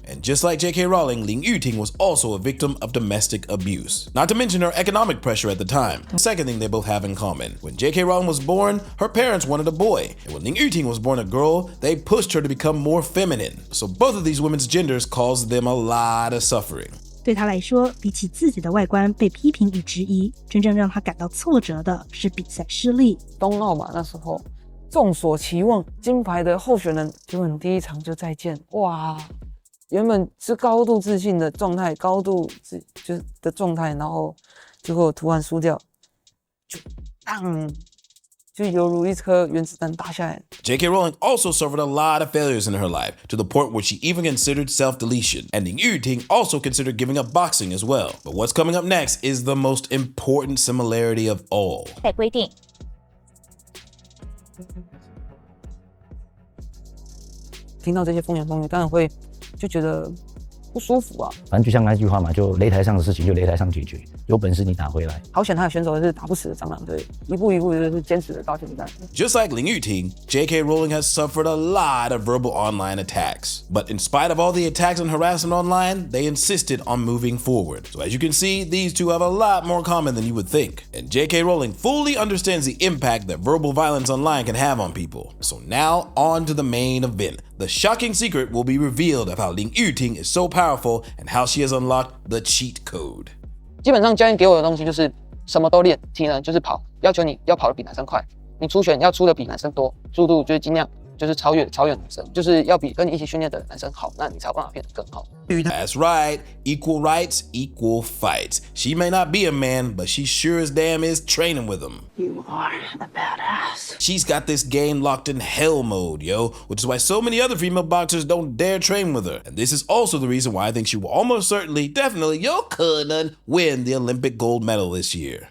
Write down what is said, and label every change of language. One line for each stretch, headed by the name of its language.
English: And just like JK Rowling,林郁婷was also a victim of domestic abuse. Not to mention her economic pressure at the time. Second thing they both have in common. When JK Rowling was born, her parents wanted a boy. And when林郁婷was born a girl, they pushed her to become more feminine. So both of these women's genders caused them a lot of suffering.
Chinese: 对他来说，比起自己的外观被批评与质疑，真正让他感到挫折的是比赛失利。冬奥嘛，那时候众所期望金牌的候选人，结果你第一场就再见，哇！原本是高度自信的状态，的状态，然后结果突然输掉，就犹如一颗原子弹打下来。
English: JK Rowling also suffered a lot of failures in her life, to the point where she even considered self-deletion. And林郁婷also considered giving up boxing as well. But what's coming up next is the most important similarity of all.
Chinese: 在规定。听到这些风言风语，当然会就觉得不舒服啊。反正就像那句话嘛，就擂台上的事情就擂台上解决，有本事你打回来。好险他的选手是打不死的蟑螂，对，一步一步就是坚持的到现在。
English: Just like林郁婷, JK Rowling has suffered a lot of verbal online attacks. But in spite of all the attacks and harassment online, they insisted on moving forward. So as you can see, these two have a lot more common than you would think. And JK Rowling fully understands the impact that verbal violence online can have on people. So now on to the main event. The shocking secret will be revealed of how林郁婷is so powerful and how she has unlocked the cheat code.
Chinese: 基本上教练给我的东西就是什么都练，体能就是跑，要求你要跑得比男生快，你出拳要出得比男生多，速度就是尽量就是超越男生，就是要比跟你一起训练的男生好，那你才有办法变得更好。
English: That's right, equal rights, equal fights. She may not be a man, but she sure as damn is training with him. You are a badass. She's got this game locked in hell mode, yo, which is why so many other female boxers don't dare train with her. And this is also the reason why I think she will almost certainly, definitely, yo couldn't win the Olympic gold medal this year.